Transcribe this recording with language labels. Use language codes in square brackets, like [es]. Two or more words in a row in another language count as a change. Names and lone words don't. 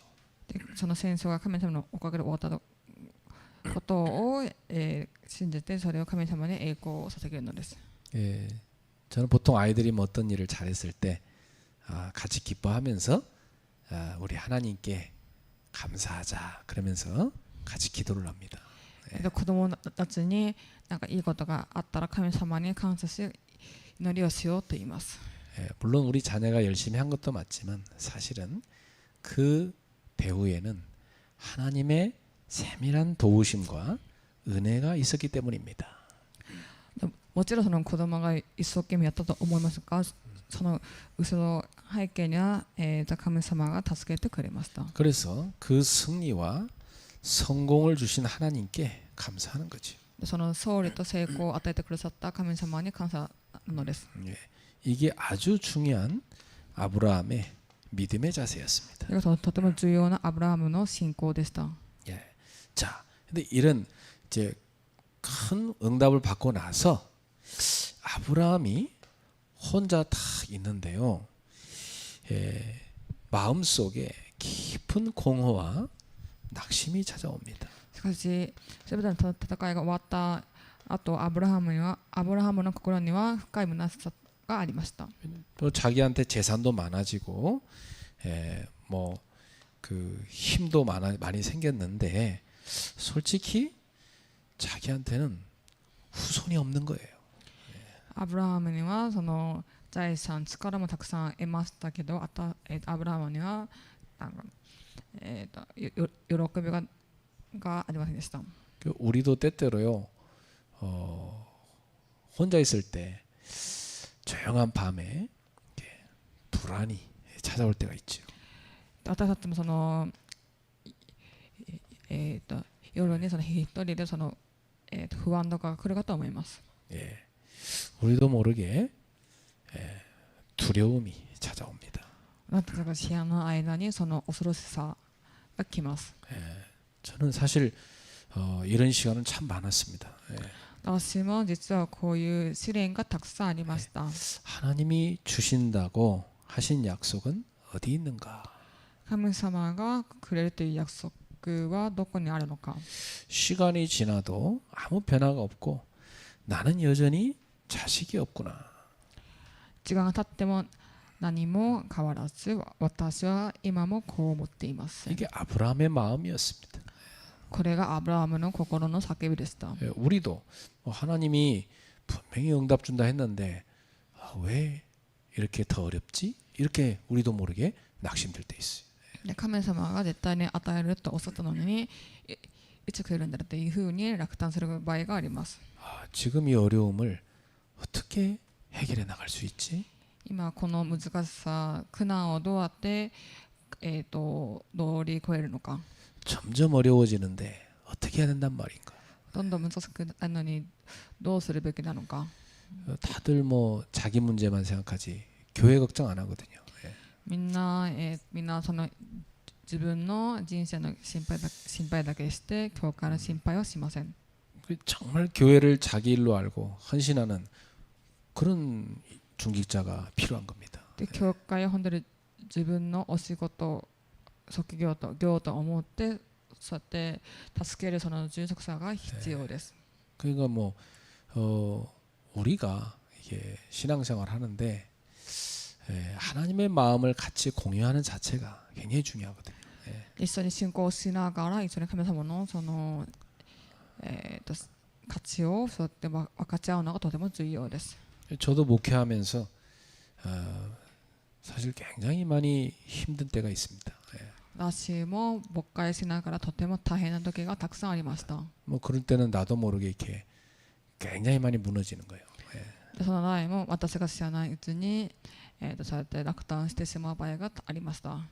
[ja] でその戦争が神様のおかげで終わったことを、信じてそれを神様に栄光を捧げるのです。 [ko] 예, 저는 보통 아이들이 뭐 어떤 일을 잘했을 때 같이 기뻐하면서 우리 하나님께 감사하자 그러면서 같이 기도를 합니다. [ja] で子供たちになんかいいことがあったら神様に感謝し祈りをしようと言います。 [ko] 예, 물론 우리 자녀가 열심히 한 것도 맞지만 사실은 그 배후에는 하나님의 세밀한 도우심과 은혜가 있었기 때문입니다. [ja] もちろんその子供が一生懸命やったと思いますが、その後ろの背景には、神様が助けてくれました。 [ko] 그래서 그 승리와 성공을 주신 하나님께 감사하는 거죠. [ja] その勝利と成功を与えてくださった神様に感謝なのです。 [ko] 예, 이게 아주 중요한 아브라함의 믿음의 자세였습니다. [ja] それがとても重要なアブラハムの信仰でした。 [ko] 예. 자, 근데 이런 이제 큰 응답을 받고 나서 아브라함이 혼자 딱 있는데요. 예, 마음속에 깊은 공허와 낙심이 찾아옵니다. [ja] しかし、すべての戦いが終わった後、アブラハムの心には深い虚しさがありました。 [ko] 또 자기한테 재산도 많아지고, 뭐 그 힘도 많이 생겼는데, 솔직히 자기한테는 후손이 없는 거예요. [ja] アブラハムにはその財産、力もたくさん得ましたけど、アブラハムにはなんか、喜びがありませんでした。 [ko] 우리도 때때로요, 혼자 있을 때 조용한 밤에 이렇게 불안이 찾아올 때가 있죠. [ja] 私たちもその、夜にその一人でその、不安とかが来るかと思います。 [ko] 예, 우리도 모르게 두려움이 찾아옵니다. [ja] 私たちが知らない間にその恐ろしさが来ます。 [ko] 저는 사실 이런 시간은 참 많았습니다. [ja] 私も実はこういう試練がたくさんありました。 [ko] 하나님이 주신다고 하신 약속은 어디 있는가? [ja] 神様がくれるという約束はどこにあるのか。 [ko] 시간이 지나도 아무 변화가 없고 나는 여전히 자식이 없구나. [ja] 時間が経っても何も変わらず、私は今もこう思っています。 [ko] 이게 아브라함의 마음이었습니다. [ja] これがアブラハムの心の叫びでした。 [ko] 우리도 하나님이 분명히 응답 준다 했는데 왜 이렇게 더 어렵지? 이렇게 우리도 모르게 낙심될 때 있어요. [ja] 神様が絶対に与えるとおっしゃったのに、いつ来るんだろうというふうに落胆する場合があります。 [ko] 지금 이 어려움을 어떻게 해결해 나갈 수 있지? [ja] 今この難しさ、苦難をどうやって、乗り越えるのか。 [ko] 점점 어려워지는데 어떻게 해야 된단 말인가? [ja] どんどん難しくなるのにどうするべきなのか。 [ko] 다들 뭐 자기 문제만 생각하지 교회 걱정 안 하거든요. [ja] みんなその自分の人生の心配だけして教会の心配はしません。 [ko] 정말 교회를 자기 일로 알고 헌신하는 그런 중직자가 필요한 겁니다. [ja] で教会を本当に自分のお仕事、職業と業と思ってそうやって助けるその従属者が必要です。 [ko] 그러니까 뭐 우리가 이게 신앙생활 하는데 하나님의 마음을 같이 공유하는 자체가 굉장히 중요하거든요. [ja] 一緒に信仰をしながら一緒に神様の価値をそうやって分かち合うのがとても重要です。 [ko] 저도 목회하면서 사실 굉장히 많이 힘든 때가 있습니다. [ja] 私も牧会しながらとても大変な時がたくさんありました。 [ko] 뭐 그럴 때는 나도 모르게 이렇게 굉장히 많이 무너지는 거예요. [ja] でその場合も私が知らないうちに、そうやって落胆してしまう場合がありました。